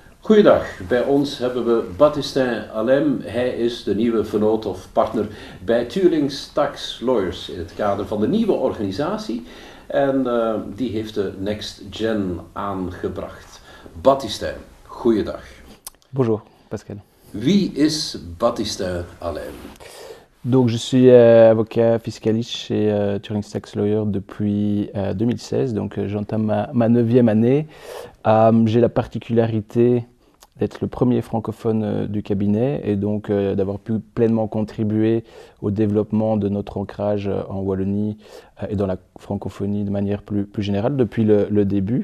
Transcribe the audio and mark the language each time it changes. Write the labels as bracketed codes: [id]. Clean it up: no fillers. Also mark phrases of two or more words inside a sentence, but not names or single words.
[nl] Goeiedag, bij ons hebben we Baptiste Alem. Hij is de nieuwe vernoot of partner bij Turing Tax Lawyers in het kader van de nieuwe organisatie. En die heeft de Next Gen aangebracht. Baptiste, goeiedag. [fr] Bonjour Pascal. [nl] Wie is Baptiste Alem? [fr] Donc je suis avocat fiscaliste chez Turing Tax Lawyers depuis 2016, donc j'entame ma 9e année. J'ai la particularité d'être le premier francophone du cabinet et donc d'avoir pu pleinement contribuer au développement de notre ancrage en Wallonie et dans la francophonie de manière plus générale depuis le début.